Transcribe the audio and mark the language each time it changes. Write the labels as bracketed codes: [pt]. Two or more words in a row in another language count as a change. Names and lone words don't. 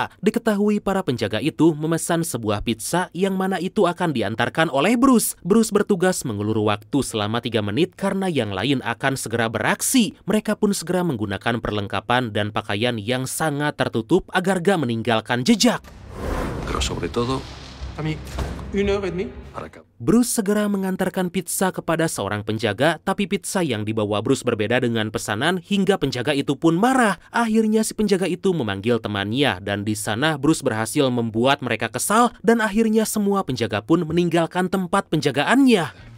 [id] Diketahui para penjaga itu memesan sebuah pizza yang mana itu akan diantarkan oleh Bruce. Bruce bertugas mengulur waktu selama 3 menit karena yang lain akan segera beraksi. Mereka pun segera menggunakan perlengkapan dan pakaian yang sangat tertutup agar gak meninggalkan jejak. [es] Pero sobre todo, [id] Bruce segera mengantarkan pizza kepada seorang penjaga, tapi pizza yang dibawa Bruce berbeda dengan pesanan hingga penjaga itu pun marah. Akhirnya si penjaga itu memanggil temannya dan di sana Bruce berhasil membuat mereka kesal dan akhirnya semua penjaga pun meninggalkan tempat penjagaannya.